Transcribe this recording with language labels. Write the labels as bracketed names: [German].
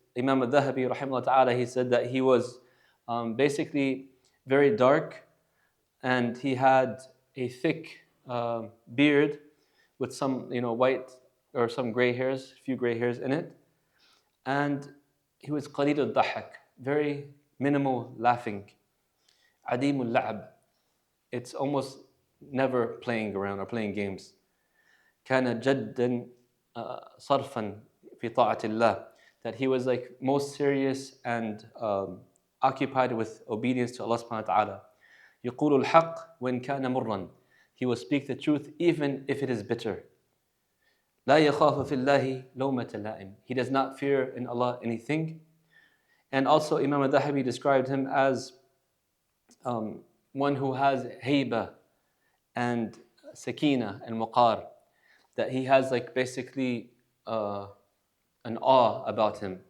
[English] Imam al-Dhahabi, rahimahullah ta'ala, he said that he was basically very dark, and he had a thick beard with some white or some gray hairs, a few gray hairs in it. And he was [Arabic] qalil al-dhahak, [English] very minimal laughing. [Arabic] Adim al-la'ab. [English] It's almost never playing around or playing games. [Arabic] كان جدا صرفا في طاعة الله. [English] That he was most serious and occupied with obedience to Allah subhanahu wa ta'ala. [Arabic] يقول الحق وإن كان مرا. [English] He will speak the truth even if it is bitter. [Arabic] لا يخاف في الله لومة لائم. [English] He does not fear in Allah anything. And also Imam al-Dhahabi described him as one who has hayba and sakina and waqar. That he has basically an awe about him.